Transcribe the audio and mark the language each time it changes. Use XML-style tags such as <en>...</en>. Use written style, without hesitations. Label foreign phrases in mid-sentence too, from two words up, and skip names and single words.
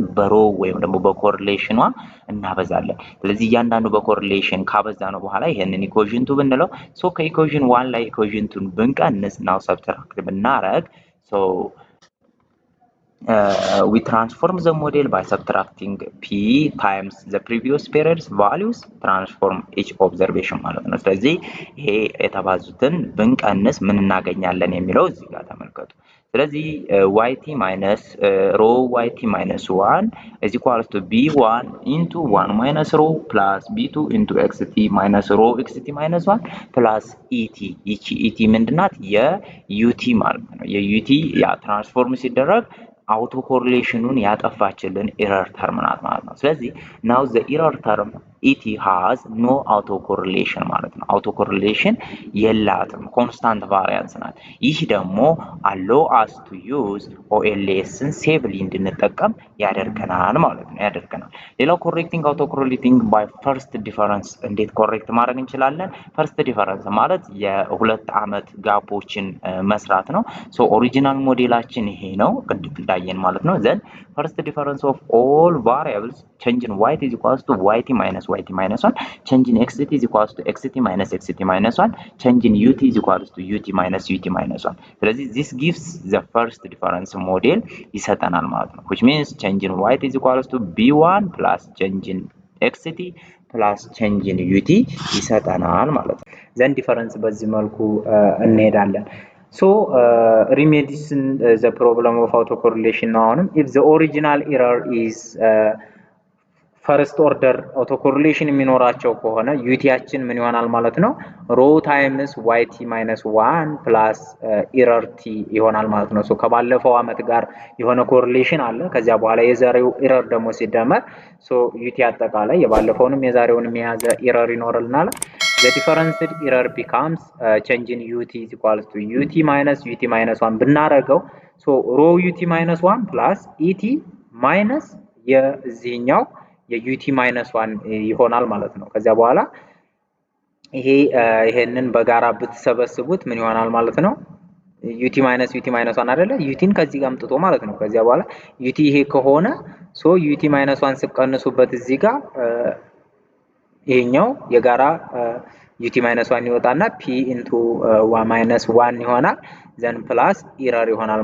<am>በሮ ወይም ደግሞ በኮሪሌሽኗ እናበዛለን። ስለዚህ እያንዳንዱ በኮሪሌሽን ካበዛ ነው በኋላ ይሄንን ኢኩዌሽን 2 ብንለው ሶ ከኢኩዌሽን 1 ላይ ኢኩዌሽን 2 ብንቀንስ</am> <en>now subtract</en> <am>ብናረግ ሶ</am> <en>we transform the model by subtracting p times the previous period's values transform each observation</en> <am>ማለት ነው። ስለዚህ ይሄ የተባዙትን ብንቀንስ ምን እናገኛለን የሚለው እዚህ ጋር ተመልከቱ። ስለዚህ</am> <en>yt minus rho yt minus 1 is equals to b1 into 1 minus rho plus b2 into xt minus rho xt minus 1 plus et ይቺ et ምንድናት?</en> <am>የut ማለት ነው። የut ያ ትራንስፎርም ሲደረግ</am> <en>auto correlation</en> <am>ያጠፋችልን</am> <en>error term</en> <am>ናት ማለት ነው። ስለዚህ</am> <en>now the error term et has no auto correlation</en> <am>ማለት ነው።</am> <en>auto correlation</en> <am>የላትም፣</am> <en>constant variance</en> <am>ናት። ይህ ደግሞ</am> <en>allow us to use OLS safely</en> <am>እንድንጠቀም ያደርገናል ማለት ነው። ያደርገናል። ሌላው</am> <en>correcting auto correlating by first difference</en> <am>እንዴት ኮሬክት ማድረግ እንችላለን?</am> <en>first difference</en> <am>ማለት የሁለት ዓመት ጋፖችን መስራት ነው። ሶ ኦሪጂናል ሞዴላችን ይሄ ነው ቅድም እንዳየን ማለት ነው።</am> <en>then first difference of all variables change in yt is equals to yt minus 1 change in xt is equals to xt minus 1 change in ut is equals to ut minus 1 ስለዚህ this gives the first difference model</en> <am>ይሰጠናል ማለት ነው።</am> <en>which means change in yt is equals to b1 plus change in xt plus change in ut</en> <am>ይሰጠናል ማለት ነው።</am> <en>then difference</en> <am>በዚህ መልኩ እንሄዳለን።</am> <en>So remedies the problem of autocorrelation now if the original error is first order autocorrelation</en> <am>የሚኖራቸው ከሆነ ዩቲያችን ምን ይሆናል ማለት ነው?</am> <en>rho times yt minus 1 plus error t</en> <am>ይሆናል ማለት ነው። ሶ ከባለፈው አመት ጋር የሆነ ኮሪሌሽን አለ። ከዚያ በኋላ የዛሬው ኢረር ደግሞ ሲደመር ሶ ዩቲ አጠቃላይ የባለፈውንም የዛሬውንም የያዘ ኢረር ይኖርልናል።</am> <en>the difference error becomes change in ut is equals to ut minus 1</en> <am>ብናረገው ሶ ሮ</am> <en>ut minus 1 plus et minus</en> <am>የዚህኛው የ</am> <en>ut minus 1</en> <am>ይሆናል ማለት ነው። ከዚያ በኋላ ይሄንን በጋራ ብትሰበስቡት ምን ይሆናል ማለት ነው?</am> <en>ut minus 1</en> <am>አይደለ? utን ከዚህ ጋር አምጥቶ ማለት ነው። ከዚያ በኋላ ut ይሄ ከሆነ ሶ</am> <en>ut minus 1</en> <am>ስቀንሱበት እዚህ ጋር ይሄኛው የጋራ ut minus 1 ይወጣና</am> <en>p into 1 minus 1</en> <am>ይሆናል</am> <en>then plus error</en> <am>ይሆናል</am>